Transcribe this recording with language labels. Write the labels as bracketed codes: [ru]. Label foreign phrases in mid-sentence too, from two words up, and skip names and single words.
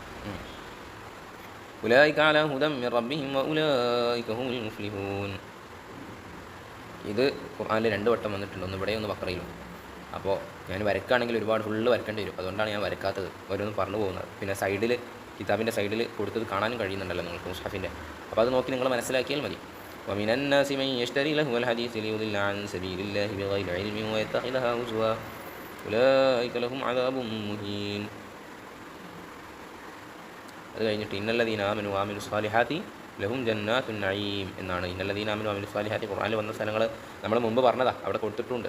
[ar] أولئك على هدى من ربهم وأولئك هم المفلحون, [ml] ഇത് ഖുർആനിൽ 2 വട്ടം വന്നിട്ടുണ്ട്, ഒന്ന് ഇവിടെ ഒന്ന് ബഖറയിലും. അപ്പോൾ ഞാൻ വരയ്ക്കുകയാണെങ്കിൽ ഒരുപാട് ഫുള്ള് വരക്കേണ്ടി വരും, അതുകൊണ്ടാണ് ഞാൻ വരക്കാത്തത്, ഓരോന്നും പറഞ്ഞു പോകുന്നത്. പിന്നെ സൈഡിൽ കിതാബിൻ്റെ സൈഡിൽ കൊടുത്തത് കാണാനും കഴിയുന്നുണ്ടല്ലോ നിങ്ങൾക്ക് മുസ്ഹഫിൻ്റെ, അപ്പോൾ അത് നോക്കി നിങ്ങൾ മനസ്സിലാക്കിയാൽ മതി. [ar] ومن الناس من يشتري لهو الحديث ليضل عن سبيل الله بغير علم ويتخذها هزوا أولئك لهم عذاب مهين. [ml] അത് കഴിഞ്ഞിട്ട് [ar] إن الذين آمنوا وعملوا الصالحات لهم جنات النعيم [ml] എന്നാണ്. [ar] إن الذين آمنوا وعملوا الصالحات [ml] ഖുർആനിൽ വന്ന സ്ഥലങ്ങൾ നമ്മൾ മുമ്പ് പറഞ്ഞതാ, അവിടെ കൊടുത്തിട്ടുണ്ട്.